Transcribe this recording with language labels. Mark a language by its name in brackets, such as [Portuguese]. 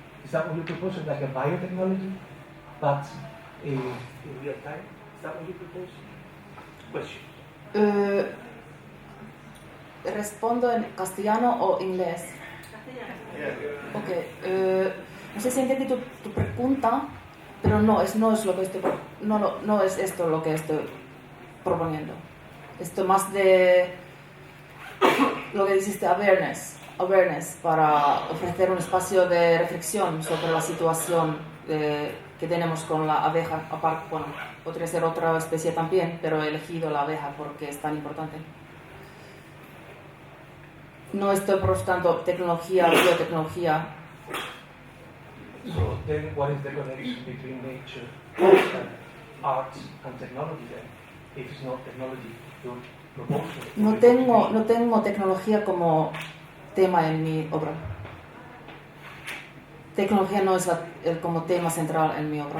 [English] Is that what you're proposing, like a biotechnology, but in real time? Is that what you propose? Question. [Spanish] ¿Respondo en castellano o inglés? Ok. No sé si entendí tu pregunta, pero no es lo que no es esto lo que estoy proponiendo. Esto más de lo que dijiste, awareness para ofrecer un espacio de reflexión sobre la situación que tenemos con la abeja. Aparte, bueno, podría ser otra especie también, pero he elegido la abeja porque es tan importante. No estoy buscando tecnología, biotecnología. [English] So then what is the connection between nature and art and technology then? If it's not technology, you're proposing. [Spanish] No tengo tecnología como tema en mi obra. Tecnología no es como tema central en mi obra.